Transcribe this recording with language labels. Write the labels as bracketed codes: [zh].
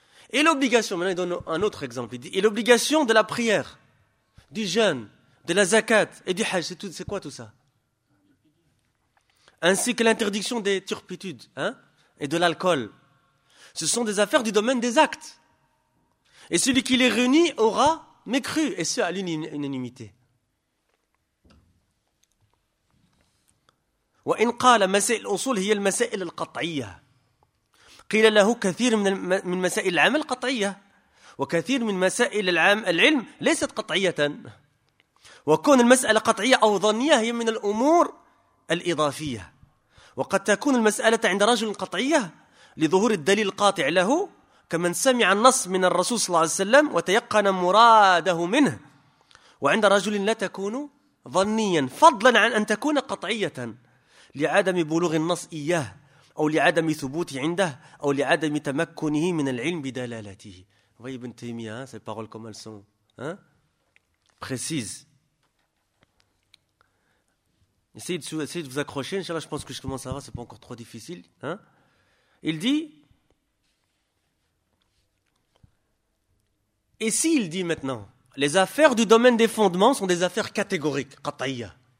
[fr] Et l'obligation, maintenant il donne un autre exemple, il dit, et l'obligation de la prière, du jeûne, de la zakat et du hajj, c'est quoi tout ça? Ainsi que l'interdiction des turpitudes et de l'alcool. Ce sont des affaires du domaine des actes. Et celui qui les réunit aura mécru et ce, à l'unanimité. [ar] وإن قال مسائل الأصول هي المسائل القطعية قيل له كثير من مسائل العمل قطعية وكثير من مسائل العلم ليست قطعية وكون المسألة قطعية أو ظنية هي من الأمور الإضافية وقد تكون المسألة عند رجل قطعية لظهور الدليل القاطع له كمن سمع النص من الرسول صلى الله عليه وسلم وتيقن مراده منه وعند رجل لا تكون ظنيا فضلا عن أن تكون قطعية لعدم بلوغ النص إياه أو لعدم ثبوت عنده أو لعدم تمكنه من العلم بدلالته. [fr] Voyez Ibn Taymiyyah, ces paroles comme elles sont précises. Essayez de vous accrocher. Inch'Allah, je pense que je commence à voir, c'est pas encore trop difficile. Il dit, et s'il dit maintenant, les affaires du domaine des fondements sont des affaires catégoriques, qat'iyya.